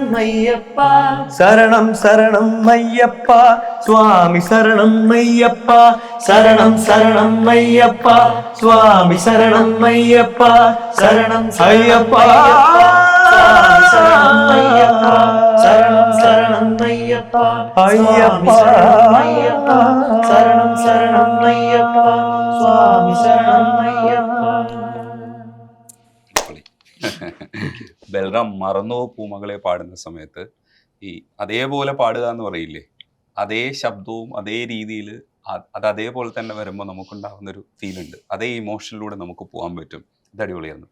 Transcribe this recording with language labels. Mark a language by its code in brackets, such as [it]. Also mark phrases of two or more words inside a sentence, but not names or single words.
[ta] ஐயப்பா, சரணம் சரணம் ஐயப்பா, சுவாமி சரணம் ஐயப்பா, சரணம் சரணம் ஐயப்பா, சுவாமி சரணம் ஐயப்பா, சரணம் ஐயப்பா, சரணம் ஐயப்பா, சரணம் சரணம் ஐயப்பா, ஐயப்பா, சரணம் சரணம் ஐயப்பா, சுவாமி சரணம் ஐயப்பா. [ml] ബൽറാം മറന്നോ പൂമകളെ പാടുന്ന സമയത്ത് ഈ അതേപോലെ പാടുക എന്ന് പറയില്ലേ, അതേ ശബ്ദവും അതേ രീതിയിൽ അത് അതേപോലെ തന്നെ വരുമ്പോൾ നമുക്കുണ്ടാകുന്നൊരു ഫീലുണ്ട്. അതേ ഇമോഷനിലൂടെ നമുക്ക് പോകാൻ പറ്റും. ഇത് അടിപൊളിയായിരുന്നു.